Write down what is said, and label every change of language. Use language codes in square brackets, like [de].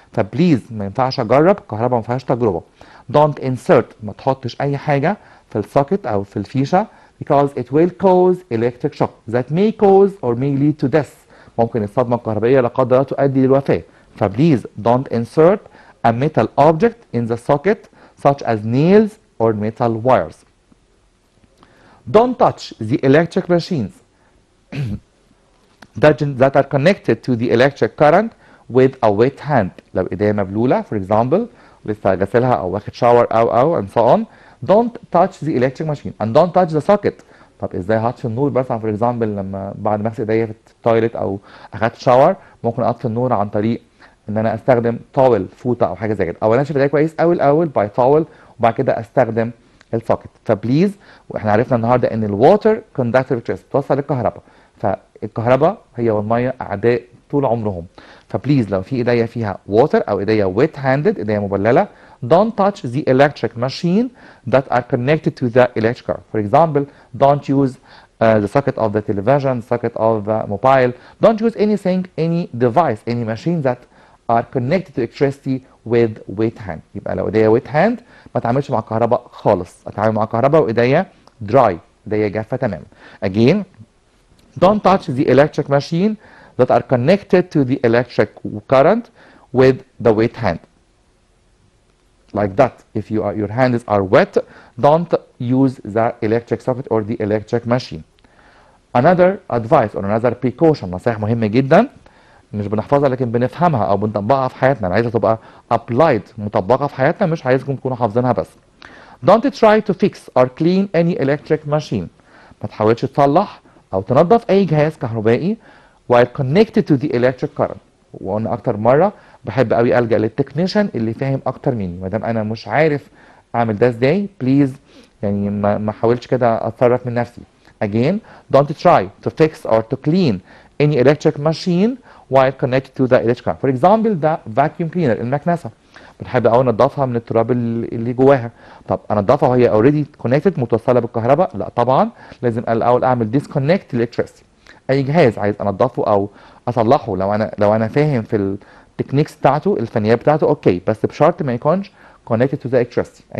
[ar] فبليز ما ينفعش أجرب الكهرباء، ما فيهاش تجربة. [en] don't insert، [ar] ما تحطش أي حاجة في السوكت أو في الفيشة [en] because it will cause electric shock that may cause or may lead to death. [ar] ممكن الصدمة الكهربائية لا قدر الله تؤدي للوفاة. [en] فبليز don't insert a metal object in the socket such as nails or metal wires. Don't touch the electric machines that are connected to the electric current with a wet hand. [ar] لو ايديا مبلولة [en] for example [ar] لسه غسلها او واخد شاور او [en] and so on, don't touch the electric machine and don't touch the socket. [ar] طب ازاي هطفي النور مثلا [en] for example [ar] لما بعد ما اغسل ايديا في التويلت او اخدت شاور؟ ممكن اطفي النور عن طريق ان انا استخدم طاول فوطه او حاجه زي كده، او انشف ايديا كويس قوي الاول باي طاول وبعد كده استخدم السوكت. فبليز، واحنا عرفنا النهارده ان الووتر كوندكتور بتوصل الكهرباء، فالكهرباء هي والميه اعداء طول عمرهم. فبليز لو في ايديا فيها ووتر او ايديا ويت هاندد، ايديا مبلله، [en] don't touch the electric machine that are connected to the electric car. For example, don't use the socket of the television, socket of the mobile. Don't use anything, any device, any machine that are connected to electricity with wet hand. [ar] يبقى لو ايديا [en] wet hand [ar] ما اتعاملش مع الكهرباء خالص، اتعامل مع الكهرباء وايديا dry، ايديا جافه تماما. [en] Again, don't touch the electric machine that are connected to the electric current with the wet hand. Like that. If your hands are wet, don't use the electric socket or the electric machine. Another advice or another precaution، [ar] نصائح مهمة جدا مش بنحفظها لكن بنفهمها او بنطبقها في حياتنا. انا عايزها تبقى applied، مطبقة في حياتنا، مش عايزكم تكونوا حافظينها بس. [en] Don't try to fix or clean any electric machine. [ar] ما تحاولش تصلح او تنظف اي جهاز كهربائي [en] while connected to the electric current. [ar] وقلنا اكتر مره بحب قوي الجا للتكنيشن اللي فاهم اكتر مني. ما دام انا مش عارف اعمل ده ازاي، بليز يعني ما احاولش كده اتصرف من نفسي. [en] Again, don't try to fix or to clean any electric machine while connected to the electric current. For example, the vacuum cleaner، [ar] المكنسه، بنحب قوي ننضفها من التراب اللي جواها. طب انضفها وهي اوريدي كونكتد، متوصله بالكهرباء؟ لا طبعا، لازم الاول اعمل ديسكونكت الكتريسيتي. اي جهاز عايز انضفه او اصلحه، لو انا فاهم في التكنيكس بتاعته، الفنيات بتاعته، اوكي، بس بشرط ما يكونش [en] connected to the electricity.